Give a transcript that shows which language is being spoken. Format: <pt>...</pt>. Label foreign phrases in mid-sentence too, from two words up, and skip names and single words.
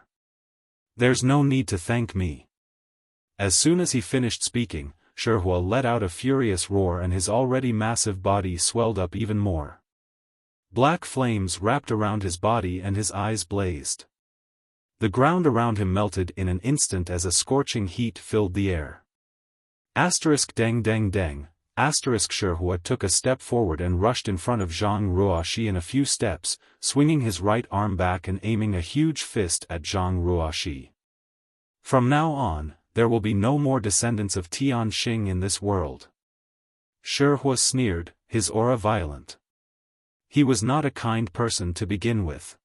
<en>There's no need to thank me." As soon as he finished speaking, Shihua let out a furious roar and his already massive body swelled up even more. Black flames wrapped around his body and his eyes blazed. The ground around him melted in an instant as a scorching heat filled the air. Asterisk dang dang dang, Shihua took a step forward and rushed in front of Zhang Ruoxi in a few steps, swinging his right arm back and aiming a huge fist at Zhang Ruoxi. From now on, there will be no more descendants of Tianxing in this world. Shihua sneered, his aura violent. He was not a kind person to begin with.</en>